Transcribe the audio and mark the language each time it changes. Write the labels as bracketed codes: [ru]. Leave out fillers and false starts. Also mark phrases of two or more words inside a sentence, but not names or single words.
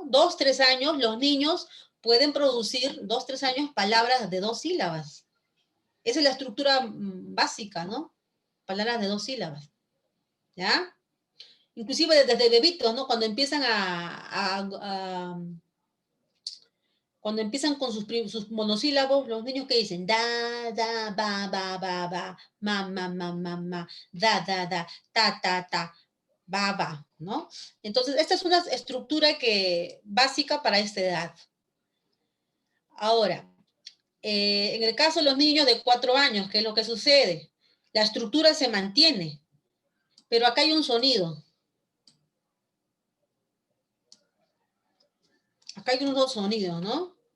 [es] 2, 3 años, los niños pueden producir 2, 3 años palabras de 2 sílabas. Esa es la estructura básica, ¿no? Palabras de 2 sílabas. ¿Ya? Inclusive desde bebitos, ¿no? Cuando empiezan cuando empiezan con sus monosílabos, los niños que dicen da, da, ba, ma, da, ta, ba, ¿no? Entonces, esta es una estructura básica para esta edad. Ahora, en el caso de los niños de 4 años, ¿qué es lo que sucede? La estructura se mantiene, pero acá hay un sonido. Acá hay unos sonidos, ¿no?